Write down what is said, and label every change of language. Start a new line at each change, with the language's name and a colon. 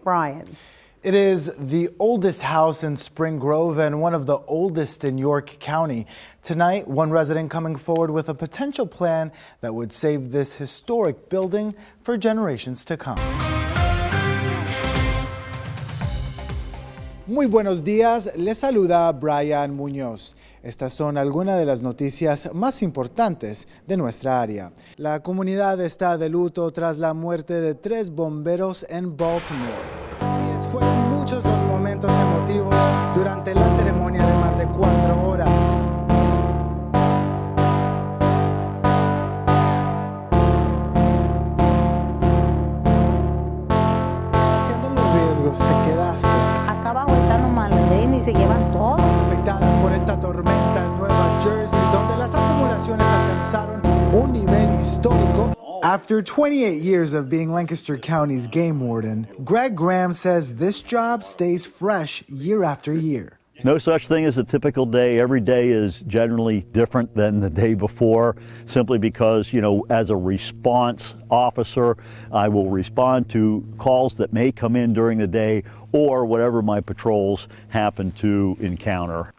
English: Bryan. It is the oldest house in Spring Grove and one of the oldest in York County. Tonight, one resident coming forward with a potential plan that would save this historic building for generations to come.
Spanish: Muy buenos días, les saluda Bryan Munoz. Estas son algunas de las noticias más importantes de nuestra área. La comunidad está de luto tras la muerte de 3 bomberos en Baltimore. Fueron muchos los momentos emotivos durante la ceremonia de más de 4 horas. Siendo los riesgos, te quedaste. Acá abajo están los maletín y se llevan todos. Afectadas por esta tormenta es Nueva Jersey, donde las acumulaciones alcanzaron un nivel histórico.
English: After 28 years of being Lancaster County's game warden, Greg Graham says this job stays fresh year after year. No such thing as a typical day. Every day is generally different than the day before, simply because, as a response officer, I will respond to calls that may come in during the day or whatever my patrols happen to encounter.